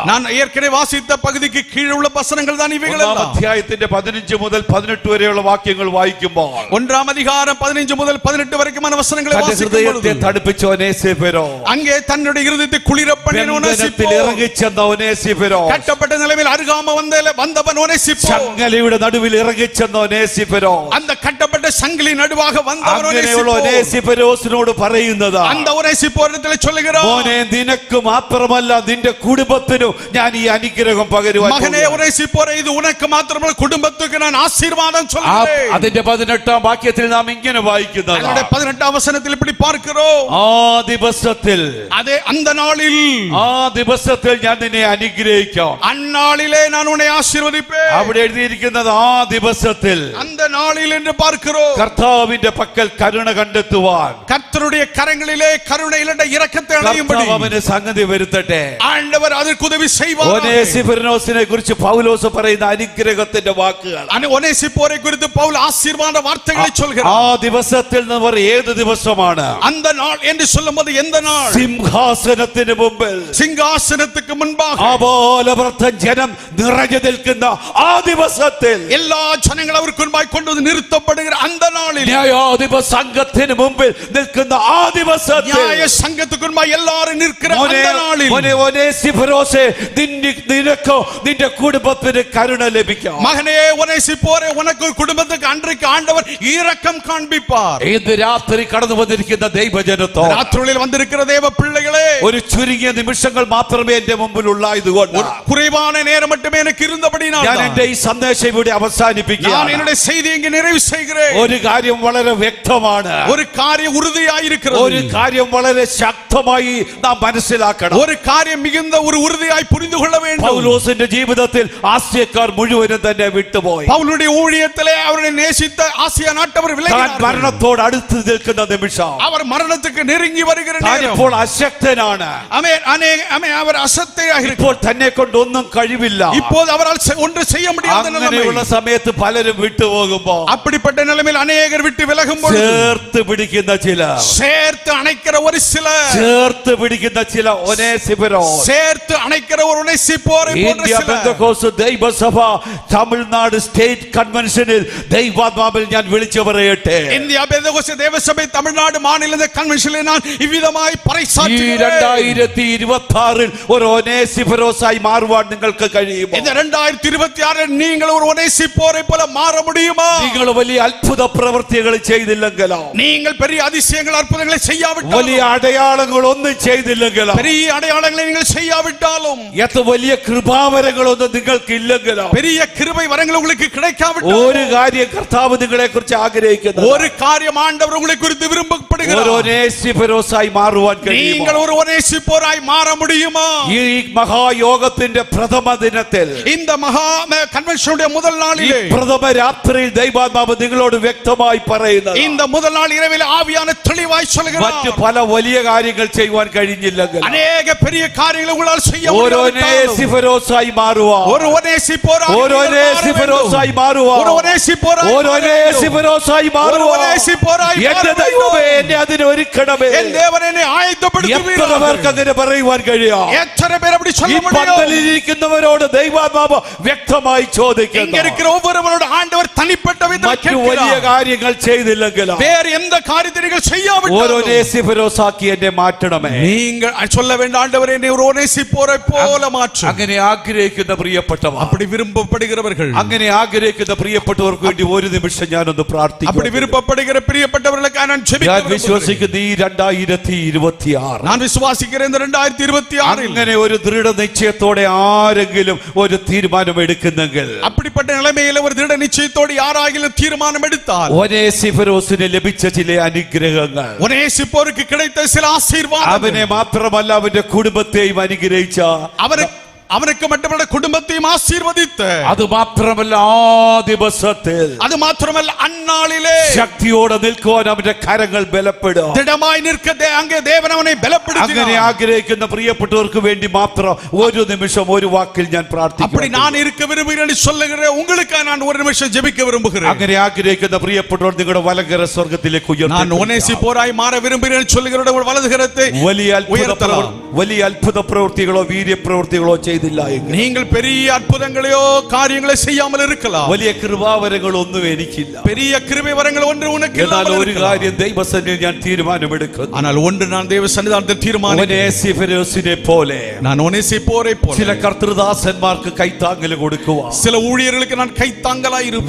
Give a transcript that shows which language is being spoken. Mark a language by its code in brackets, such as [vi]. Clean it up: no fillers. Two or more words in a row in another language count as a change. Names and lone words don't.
[ta] நான் ஏற்கனவே வாசித்த பகுதிக்கு கீழே உள்ள வசனங்கள் தான் இவைகளெல்லாம். [ml] അധ്യായത്തിന്റെ 15 മുതൽ 18 വരെയുള്ള വാക്യങ്ങൾ വായിക്കുമ്പോൾ, [ta] 1ஆம் அதிகாரம் 15 முதல் 18 வரைக்குமான வசனங்களை வாசிக்கும் [ml] ഹൃദയത്തെ [ta] பொழுது, [ml] തണുപ്പിച്ച ഒനേസിഫോരോ, [ta] அங்கே தன்னுடைய இருதயத்தை குளிர பண்ணின ஒனேசிப்போர், [ml] ഇറങ്ങിച്ചെന്ന ഒനേസിഫോരോ, [ta] கட்டப்பட்ட நிலைமையில் அருகாம வந்தவன் ஒனேசிப்போர், [ml] ചങ്ങലയുടെ നടുവിൽ ഇറങ്ങിച്ചെന്ന ഒനേസിഫോരോ, [ta] அந்த கட்டப்பட்ட சங்கிலி நடுவாக வந்தவன் [ml] അങ്ങനെയുള്ള [ta] ஒனேசிப்போர், [ml] ഒനേസിഫോരോസിനോട് പറയുന്നത്, [ta] அந்த ஒனேசிப்போரிடத்தில் சொல்லுகிறார், [ml] മോനെ നിനക്ക് മാത്രമല്ല നിന്റെ കുടുംബത്തിനും ഞാൻ ഈ അനുഗ്രഹം പകരുവാൻ [ta] மகனே ஒனேசிப்போரே, இது உனக்கு மாத்திரமல்ல குடும்பத்துக்கு நான் ஆசீர்வாதம் சொல்கிறேன். [ml] അതിന്റെ 18-ാം വാക്യത്തിൽ നാം ഇങ്ങനെ വായിക്കുന്നത്, [ta] 18ஆம் வசனத்தில் இப்படி பார்க்கிறோம், [ml] ആ ദിവസത്തിൽ, [ta] அதே அந்த நாளில், [ml] ആ ദിവസത്തിൽ ഞാൻ നിന്നെ അനുഗ്രഹിക്കാം. [ta] அந்நாளிலே நான் உன்னை ஆசீர்வதிப்பேன். [ml] അവിടെ എഴുതിയിരിക്കുന്നത് ആ ദിവസത്തിൽ [ta] அந்த நாளில் என்று பார்க்கிறோம். [ml] കർത്താവിന്റെ പക്കൽ കരുണ കണ്ടെത്തുവാൻ [ta] கர்த்தருடைய கரங்களிலே கருணையிலே இரக்கத்தை அடையும்படி [ml] കർത്താവ് അവന് സംഗതി വരുത്തട്ടെ. [ta] ஆண்டவர் அதற்கு உதவி செய்வார். [ml] ഒനേസിഫോരോസിനെ കുറിച്ച് പൗലോസ് പറയുന്ന അനുഗ്രഹത്തിന്റെ വാക്കുകൾ, [ta] ஒனேசிப்போரை குறித்து பவுல் ஆசீர்வாத வார்த்தைகளை [ml] ആ [ta] சொல்கிறார். [ml] ദിവസത്തിൽ എന്ന് പറയുന്നത് ഏത് ദിവസമാണ്? [ta] அந்த நாள் என்று சொல்லும்போது எந்த நாள்? [ml] സിംഹാസനത്തിന് മുമ്പിൽ [ta] சிங்காசனத்துக்கு முன்பாக [ml] ആബോലവൃദ്ധ ജനം നിറഞ്ഞു നിൽക്കുന്ന ആ ദിവസത്തിൽ, [ta] எல்லா ஜனங்கள் அவருக்கு முன்பாய் கொண்டு வந்து நிறுத்தப்படுகிற அந்த நாளில், [ml] ന്യായാധിപ സംഘത്തിന് മുമ്പിൽ നിൽക്കുന്ന ആ ദിവസത്തിൽ, [ta] நியாய சங்கத்துக்கு முன்பாய் எல்லாரும் நிற்கிற அந்த நாளில், [ml] ഒനേസിഫോരോസേ, നിനക്കോ നിന്റെ കുടുംബത്തിന് കരുണ ലഭിക്കാം. [ta] மகனே ஒனேசிப்போரே, உனக்கு ஒரு குடும்பத்துக்கு அன்றைக்கு ஆண்டவர் இரக்கம் காண்பிப்பார். [ml] ഇന്ന് രാത്രി കടന്നു വന്നിരിക്കുന്ന ദൈവജനത്തോ, [ta] ராத்திரியில் வந்திருக்கிற தேவ பிள்ளைகளே, [ml] ഒരു ചുരുങ്ങിയ നിമിഷങ്ങൾ മാത്രമേ എന്റെ മുമ്പിൽ ഉള്ളായതുകൊണ്ട് [ta] குறைவான நேரம் மட்டுமே எனக்கு இருந்தபடினால் [ml] ഞാൻ എന്റെ ഈ സന്ദേശം ഇവിടെ [ta] நான் [ml] അവസാനിപ്പിക്കുകയാണ്. [ta] என்னுடைய செய்தி இங்கே நிறைவு செய்கிறேன். [ml] ഒരു കാര്യം വളരെ വ്യക്തമാണ്, [ta] ஒரு காரியம் உறுதியாய் இருக்கிறது. [ml] ഒരു കാര്യം വളരെ ശക്തമായി നാം മനസ്സിലാക്കണം. [ta] ஒரு காரியம் மிகுந்த ஒரு உறுதியாய் புரிந்து கொள்ள வேண்டும். [ml] പൗലോസിന്റെ ജീവിതത്തിൽ ആസ്യക്കാർ മുഴുവനും തന്നെ വിട്ടുപോയി. [ta] പൗലുடைய ஊழியத்திலே அவரை நேசித்த ஆசியா நாட்டவர் [ml] താൻ [ta] விலகினார்கள். [ml] മരണത്തോട് അടുത്ത് നിൽക്കുന്ന നിമിഷം [ta] அவர் മരണத்துக்கு நெருங்கി வருகிற [ml] താൻ [ta] நேரம். [ml] ഇപ്പോൾ അശക്തനാണ്. [ta] அவர் அசத்தையாக இருக்கிறார். [ml] ഇപ്പോൾ തന്നെ കൊണ്ട് ഒന്നും കഴിവില്ല. [ta] இப்போது அவரால் ஒன்று செய்ய முடியாத [ml] അങ്ങനെയുള്ള [ta] நிலைமை. [ml] സമയത്ത് പലരും വിട്ടുപോകുമ്പോ [ta] அப்படிப்பட்ட நிலைமையில் அநேகர் விட்டு விலகும் பொழுது [ml] ചേർത്ത് പിടിക്കുന്ന ചില, [ta] சேர்த்து அணைக்கிற ஒரு சிலர், [ml] ചേർത്ത് പിടിക്കുന്ന ചില ഒനേസിഫരോസ്, [ta] சேர்த்து அணைக்கிற ஒரு ஒனேசிப்போரை போன்ற [ml] ഇന്ത്യ [ta] சிலர். [ml] പെന്തക്കോസ്ത് ദൈവസഭ തമിഴ്നാട് സ്റ്റേറ്റ് കൺവെൻഷനിൽ ദൈവാത്മാവിൽ ഞാൻ വിളിച്ചു പറയട്ടെ, [ta] இந்தியா பெந்தகோஸ்து தேவசபை தமிழ்நாடு மாநில கன்வென்ஷனில் நான் இவ்விதமாய் [ml] ഈ [ta] பறைசாற்றுகிறேன். [ml] 2026 ഒരു ഒനേസിഫരോസായി മാറുവാൻ നിങ്ങൾക്ക് കഴിയുമോ? [ta] இந்த 2026 நீங்கள் ஒரு ஒனேசிப்போரை போல மாற முடியுமா? [ml] നിങ്ങൾ വലിയ അത്ഭുത പ്രവൃത്തികൾ ചെയ്തില്ലെങ്കിലോ, [ta] நீங்கள் பெரிய அதிசயங்கள் அற்புதங்களை செய்யாவிட்டாலும், [ml] വലിയ അടയാളങ്ങൾ ഒന്നും ചെയ്തില്ലെങ്കിലോ, [ta] பெரிய அடையாளங்களை நீங்கள் செய்யாவிட்டாலும், [ml] എത്ര വലിയ കൃപാവരങ്ങളൊന്നും നിങ്ങൾക്ക് ഇല്ലെങ്കിലോ, [ta] பெரிய கிருபை வரங்கள் உங்களுக்கு கிடைக்காவிட்டாலும், [ml] ഒരു കാര്യം കർത്താവ് നിങ്ങളെ കുറിച്ച് ആഗ്രഹിക്കുന്നു, [ta] ஒரு காரியம் ஆண்டவர் உங்களை குறித்து [ml] ഒരു [ta] விரும்பப்படுகிறார். [ml] ഒനേസിഫരോസായി മാറുവാൻ കഴിയുമോ? [ta] நீங்கள் ஒரு ஒனேசிப்போராய் மாற முடியுமா? [ml] ഈ മഹായോഗത്തിന്റെ പ്രഥമ ദിനത്തിൽ, [ta] இந்த மகா கன்வென்ஷனுடைய முதல் [ml] ഈ [ta] நாளிலே, [ml] പ്രഥമ രാത്രിയിൽ ദൈവാത്മാവ് നിങ്ങളോട് വ്യക്തമായി പറയുന്നത്, [ta] இந்த முதல் நாள் இரவில் ஆவியான தெளிவாய் [ml] മറ്റു [ta] சொல்கிறார். [ml] പല വലിയ കാര്യങ്ങൾ ചെയ്യുവാൻ കഴിഞ്ഞില്ലെങ്കിൽ [ta] அநேக பெரிய காரியங்களை உங்களால் செய்ய [ml] ഒരു [ta] முடியாவிட்டாலும், [ml] ഒനേസിഫരോസായി മാറുവാൻ, [ta] ஒரு ஒனேசிப்போராய் [ml] ഒരു [ta] நீங்கள் மாற [ml] ഒനേസിഫരോസായി [ta] வேண்டும். [ml] മാറുവാൻ, [ta] ஒரு ஒனேசிப்போராய் [ml] ഒരു [ta] மாற வேண்டும். [ml] ഒനേസിഫരോസായി [ta] ஒரு [ml] മാറുവാൻ [ta] ஒனேசிப்போராய் மாற [ml] എന്റെ [ta] வேண்டும். [ml] ദൈവമേ എന്നെ അതിന് ഒരുക്കണമേ. [ta] என் தேவன் என்னை [ml] എത്ര [ta] ஆயத்தப்படுத்துவீராக. [ml] പേർക്ക് അങ്ങനെ പറയുവാൻ കഴിയാം? [ta] எத்தனை பேர் அப்படி [ml] ഈ [ta] சொல்ல முடியும்? [ml] പന്തലിരിക്കുന്നവരോട് ദൈവാത്മാവ് വ്യക്തമായി [ta] இங்க [ml] ചോദിക്കുന്നു, [ta] இருக்கிற ஒவ்வொருவரோட ஆண்டவர் தனிப்பட்ட விதத்தில் [ml] മറ്റു വലിയ [ta] கேட்கிறார். [ml] കാര്യങ്ങൾ ചെയ്തില്ലെങ്കിലോ [ta] வேறு எந்த காரியத்தை நீங்கள் [ml] ഒരു [ta] செய்யாவிட்டாலும், [ml] ഒനേസിഫരോസാക്കി എന്നെ മാറ്റണമേ. [ta] நீங்கள் சொல்ல வேண்டாம், ஆண்டவரே என்னை ஒரு ஒனேசிப்போரை போல மாற்று. [ml] അങ്ങനെ ആഗ്രഹിക്കുന്ന പ്രിയപ്പെട്ടവർ, [ta] அப்படி விரும்பப்படுகிறவர்கள், [ml] അങ്ങനെ ആഗ്രഹിക്കുന്ന പ്രിയപ്പെട്ടവർക്ക് വേണ്ടി ഒരു നിമിഷം ഞാനൊന്ന് [ta] அப்படி [ml] പ്രാർത്ഥിക്കുന്നു. [ta] விரும்பப்படுகிற பிரியப்பட்டவர்களுக்காக நான் [ml] ഞാൻ [ta] ஜெபிக்க விரும்புகிறேன். [ml] വിശ്വസിക്കുന്ന ഈ 2026 [ta] நான் விசுவாசிக்கிறேன் இந்த 2026 [ml] അങ്ങനെ ഒരു ദൃഢനിശ്ചയത്തോടെ ആരെങ്കിലും ഒരു തീരുമാനം എടുക്കുന്നെങ്കിൽ, [ta] அப்படிப்பட்ட நிலைமையில ஒரு திட நிச்சயத்தோடு யாராகிலும் தீர்மானம் எடுத்தால், [ml] ഒനേസിഫരോസിന് ലഭിച്ച ചില അനുഗ്രഹങ്ങൾ, [ta] ஒனேசிப்போருக்கு கிடைத்த சில ஆசீர்வாதங்கள், [ml] അവനെ മാത്രമല്ല അവന്റെ കുടുംബത്തെയും അനുഗ്രഹിച്ച, [ta] அவனுக்கு மட்டுமல்ல குடும்பத்தையும் ஆசீர்வதித்த, [ml] അത് മാത്രമല്ല ആ ദിവസത്തിൽ [ta] அது மாத்திரமல்ல அந்நாளிலே [ml] ശക്തിയോടെ നിൽക്കുവാൻ അവന്റെ കരങ്ങൾ ബലപ്പെടും. [ta] திடமாய் நிற்க அங்கே தேவன் அவனை [ml] അങ്ങനെ [ta] பலப்படுத்தினார். [ml] ആഗ്രഹിക്കുന്ന പ്രിയപ്പെട്ടവർക്ക് വേണ്ടി മാത്രം ഒരു നിമിഷം ഒരു വാക്കിൽ ഞാൻ [ta] அப்படி [ml] പ്രാർത്ഥിക്കുന്നു. [ta] நான் இருக்க விரும்புகிறேன் சொல்லுகிற உங்களுக்காக நான் ஒரு நிமிஷம் ஜெபிக்க விரும்புகிறேன். [ml] അങ്ങനെ ആഗ്രഹിക്കുന്ന പ്രിയപ്പെട്ടവർ നിങ്ങളുടെ വലങ്കര സ്വർഗത്തിലേക്ക് [ta] நான் ஒனேசிப்போராய் மாற விரும்புகிறேன் சொல்லுகிறவരുടെ വലതുകരത്തെ [ml] വലിയ അത്ഭുത പ്രവൃത്തികളോ വീര്യപ്രവൃത്തികളോ ചെയ്തില്ല എങ്കിൽ, [ta] நீங்கள் பெரிய அற்புதங்களையோ காரியங்களை செய்யாமல் இருக்கலாம், [ml] വലിയ കൃപാവരങ്ങളൊന്നും എനിക്കില്ല. [ta] பெரிய கிருபை வரங்கள் ஒன்று உனக்கு [ml] എന്നാൽ [ta] இல்லாமல் [ml] ഒരു [ta] இருக்கலாம். [ml] കാര്യം ദൈവസന്നിധിയിൽ ഞാൻ തീരുമാനമെടുക്കുന്നു, [ta] ஆனால் ஒன்று நான் தேவ சன்னிதானத்தில் தீர்மானம், [ml] ഒനേസിഫരോസിനെ പോലെ [ta] நான் ஒனேசிப்போரை [ml] ചില [ta] போல [ml] കർത്തൃദാസന്മാർക്ക് കൈത്താങ്ങൽ കൊടുക്കുവാൻ, [ta] சில ஊழியர்களுக்கு நான் கைத்தாங்கலாய் இருப்பேன்.